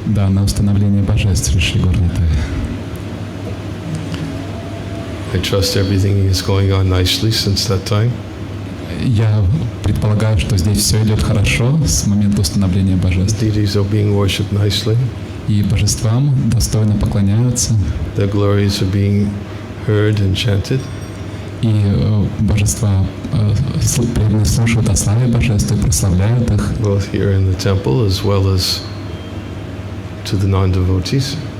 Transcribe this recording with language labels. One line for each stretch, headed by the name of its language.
Russian: Да, на установление божеств Шри Горнитай.
English: I trust everything is going on nicely since that time.
Russian: Я предполагаю, что здесь все идет хорошо с момента установления божеств.
English: Deities are being worshipped nicely.
Russian: И божествам достойно поклоняются.
English: Their glories are being heard and chanted.
Russian: И божества преданные слушают о славе божеств и прославляют их.
English: Both here in the temple as well as to the non-devotees.